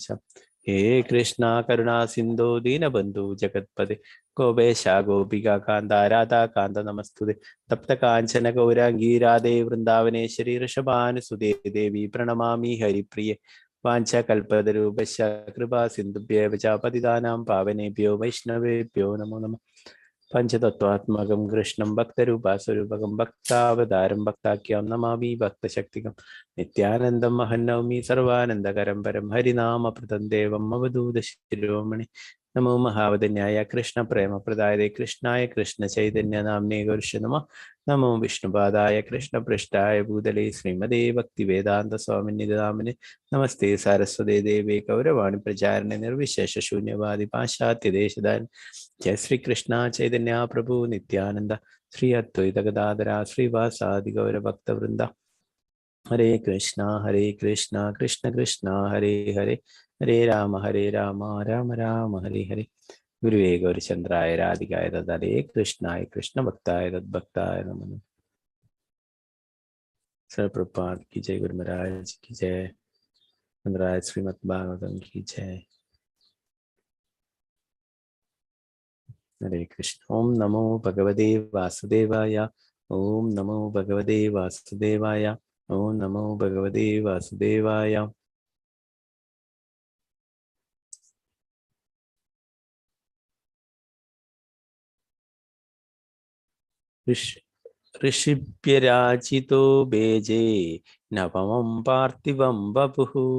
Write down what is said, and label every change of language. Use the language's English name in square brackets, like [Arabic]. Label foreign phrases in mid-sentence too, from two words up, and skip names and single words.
[Sanskrit] ഹേ കൃഷ്ണ കരുണാ സിന്ധോ ദീനബന്ധു ജഗത്പദേ ഗോപേശ ഗോപികാന്ത രാധാകാന്ത നമസ്തുതേ. തപ്ത കാഞ്ചന ഗൗരാംഗീ രാധേ വൃന്ദാവനേശ്വരി ഋഷഭാനുസുതേ ദേവി പ്രണമാമി ഹരിപ്രിയേ. വാഞ്ചകൽപതരൂപശ്ച കൃപാ സിന്ധുഭ്യേവ ച പതിതാനാം പാവനേഭ്യോ വൈഷ്ണവേഭ്യോ നമോ നമഃ. പഞ്ചതത്വാത്മകം കൃഷ്ണം ഭക്തരൂപാസ്വരൂപകം ഭക്താവതാരം ഭക്താഖ്യം നമാമി ഭക്തശക്തികം. നിത്യാനന്ദം മഹന്നൗമി സർവാനന്ദകരം പരം ഹരിനാമപ്രദം ദേവം അവധൂത ശിരോമണി. നമോ മഹാവദന്യായ കൃഷ്ണ പ്രേമപ്രദായ കൃഷ്ണായ കൃഷ്ണ ചൈതന്യ നാമ്നേ ഗുരുഷ നമഃ. നമോ വിഷ്ണുപാദായ കൃഷ്ണപൃഷ്ഠായ ഭൂതലേ ശ്രീമതേ ഭക്തിവേദാന്ത സ്വാമിനിധാമിനെ. നമസ്തേ സാരസ്വതേ ദേവേ ഗൗരവാണി പ്രചാരണ നിർവിശേഷ ശൂന്യവാദി പാശ്ചാത്യദേശാൻ. ജയ ശ്രീ കൃഷ്ണ ചൈതന്യ പ്രഭു നിത്യാനന്ദ ശ്രീ അദ്വൈത ഗദാധര ശ്രീവാസാദി ഗൗരഭക്തവൃന്ദ. ഹരേ കൃഷ്ണ കൃഷ്ണ കൃഷ്ണ ഹരേ ഹരേ ഹരേ രാമ രാമ രാമ ഹരേ ഹരേ. गुरुवे गौरीचंद्राय राधिकाय तदारे कृष्णाय कृष्ण भक्ताय तद्भक्ताय नमः। [Hindi] सर्वप्रपाद की जय। गुरु महाराज की जय। महाराज श्रीमद् भागवतम की जय। हरे कृष्ण। [Sanskrit] ओम नमो भगवते वासुदेवाय। ओम नमो भगवते वासुदेवाय। ओम नमो भगवते वासुदेवाय। ऋषिभ्यराचितो बेजे नवमं पार्थिवं वपुः।